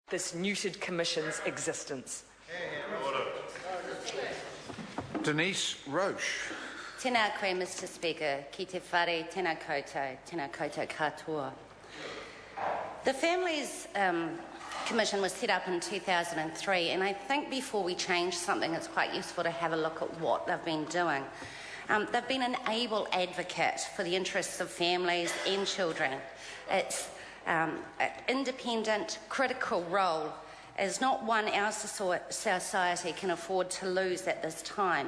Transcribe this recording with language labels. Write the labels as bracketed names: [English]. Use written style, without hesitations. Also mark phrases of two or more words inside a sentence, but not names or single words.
[English] this neutered Commission's existence. Denise Roche. [Māori] Tēnā koe, [English] Mr Speaker. [Māori] Ki te whare, tēnā koutou katoa. [English] The Families Commission was set up in 2003, and I think before we change something, it's quite useful to have a look at what they've been doing. They've been an able advocate for the interests of families and children. Its independent, critical role is not one our society can afford to lose at this time.